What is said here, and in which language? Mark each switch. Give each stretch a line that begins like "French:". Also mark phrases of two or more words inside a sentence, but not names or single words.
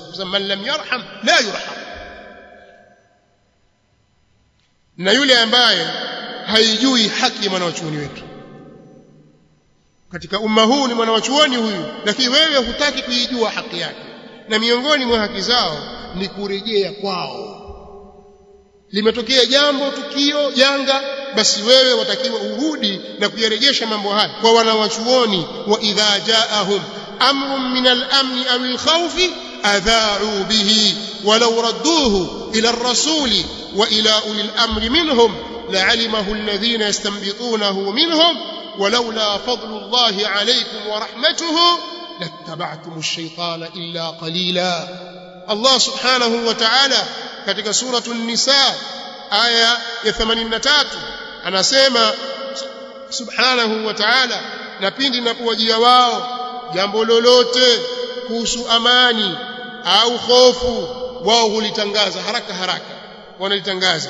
Swahili: Kwa
Arabic: من لم يرحم لا يرحم.
Swahili: Na yule ambaye haijui haki ya mwanachuoni wetu katika umma huu, ni mwanachuoni huyu, lakini wewe hutaki kuijua haki yake, na miongoni mwa haki zao ni kurejea kwao. Limetokea jambo, tukio, janga, basi wewe watakiwa urudi na kuyarejesha mambo haya kwa wanawachuoni.
Arabic: وإذا جاءهم أمر من الأمن أو الخوف أذاعوا به ولو ردوه إلى الرسول وإلى أولي الأمر منهم لعلمه الذين يستنبطونه منهم ولولا فضل الله عليكم ورحمته لاتبعتم الشيطان إلا قليلا. الله سبحانه وتعالى
Swahili: katika suratu an-Nisa aya ya 83 anasema
Arabic: سبحانه وتعالى,
Swahili: na pindi linapowajia wao jambo lolote kuhusu amani au hofu, wao hulitangaza haraka haraka, wanalitangaza.